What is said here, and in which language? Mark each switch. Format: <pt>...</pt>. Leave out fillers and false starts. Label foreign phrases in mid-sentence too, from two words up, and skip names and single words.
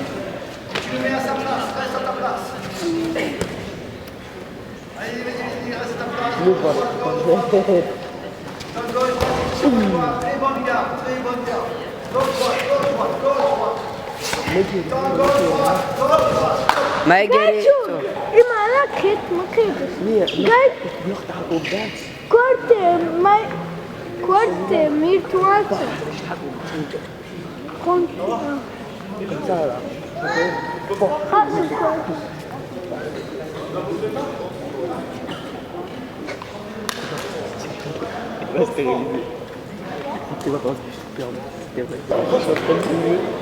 <fr>Tu le mets à sa place, reste à ta place. Allez, reste à ta place. Donne gauche, droite, très bonne garde, très bonne garde. Gauche, droite, gauche, droite, gauche, droite. Donne gauche, droite, gauche, droite. Margarito.</fr> <tr>Merak etme kız. Niye? Gel. Yok daha olmaz.</tr> <es>Corte, virtual. Con.</es> <fr>Comme ça là. Ah, c'est quoi? Il va stériliser. Tu vas pas se perdre. C'est vrai.</fr>